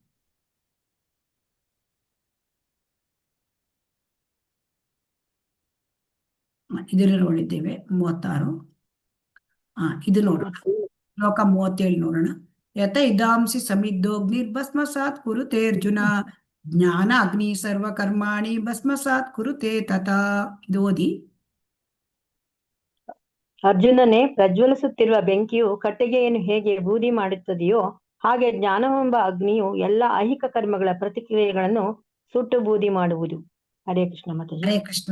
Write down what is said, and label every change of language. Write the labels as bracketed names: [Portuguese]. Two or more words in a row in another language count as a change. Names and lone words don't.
[Kannada] ಇದನ್ನು ನೋಡಿದ್ದೇವೆ 36. ಇದು ನೋಡೋಣ, ಶ್ಲೋಕ 37 ನೋಡೋಣ. [Sanskrit] ಯತ ಇದಾಂಸಿ ಸಮಿದ್ದೋಗ್ನಿರ್ಭಸ್ಮಸಾತ್ ಕುರುತೆ ಅರ್ಜುನ, ಜ್ಞಾನ ಅಗ್ನಿ ಸರ್ವ ಕರ್ಮಾಣಿ ಭಸ್ಮಸಾತ್ ಕುರುತೆ ತಥಾ. [Kannada] ಇದು ಓದಿ. ಅರ್ಜುನನೇ, ಪ್ರಜ್ವಲಿಸುತ್ತಿರುವ ಬೆಂಕಿಯು ಕಟ್ಟಿಗೆಯನ್ನು ಹೇಗೆ ಬೂದಿ ಮಾಡುತ್ತದೆಯೋ ಹಾಗೆ ಜ್ಞಾನವೆಂಬ ಅಗ್ನಿಯು ಎಲ್ಲ ಐಹಿಕ ಕರ್ಮಗಳ ಪ್ರತಿಕ್ರಿಯೆಗಳನ್ನು ಸುಟ್ಟು ಬೂದಿ ಮಾಡುವುದು. [Sanskrit] ಹರೇ ಕೃಷ್ಣ ಮಾತಾಜಿ. ಹರೇ ಕೃಷ್ಣ.